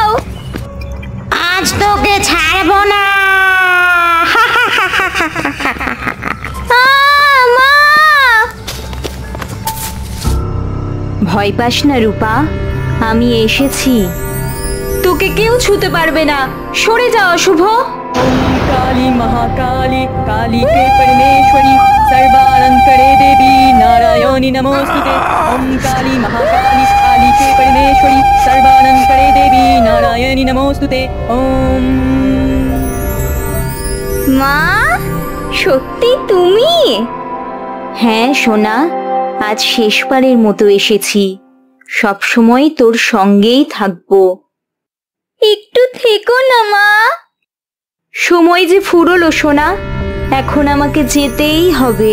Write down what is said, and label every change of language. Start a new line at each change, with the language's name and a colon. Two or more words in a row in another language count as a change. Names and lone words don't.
Bangla: আজ তোকে ছাড়বো না। মা! ভয় পাস না রূপা, আমি এসেছি। তোকে কেউ ছুতে পারবে না, সরে যা অশুভ।
Sanskrit: काली महाकाली काली के परमेश्वरी सर्वालंकरे देवी नारायणी नमोस्तुते। ओम काली महाकाली काली के परमेश्वरी सर्वालंकरे देवी नारायणी नमोस्तुते। ओम।
Bangla: মা, সত্যি তুমি? হ্যাঁ সোনা, আজ শেষবারের মতো এসেছি। সব সময় তোর সঙ্গেই থাকবো। একটু থেকো না মা। সময় যে ফুরলো সোনা, এখন আমাকে যেতেই হবে।